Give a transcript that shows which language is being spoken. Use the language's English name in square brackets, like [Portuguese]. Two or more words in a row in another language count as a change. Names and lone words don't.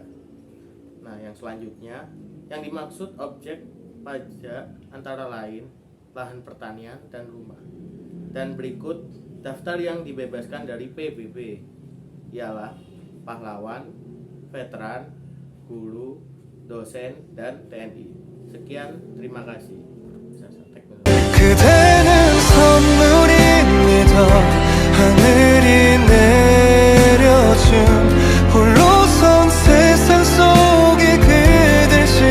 [Indonesian] Nah, yang selanjutnya, yang dimaksud objek pajak antara lain lahan pertanian dan rumah. Dan berikut daftar yang dibebaskan dari PBB ialah pahlawan, veteran, guru, dosen, dan TNI. Sekian, terima kasih. [Korean] 그대는 선물입니다. 하늘이 내려준 홀로선 세상 속에 그댈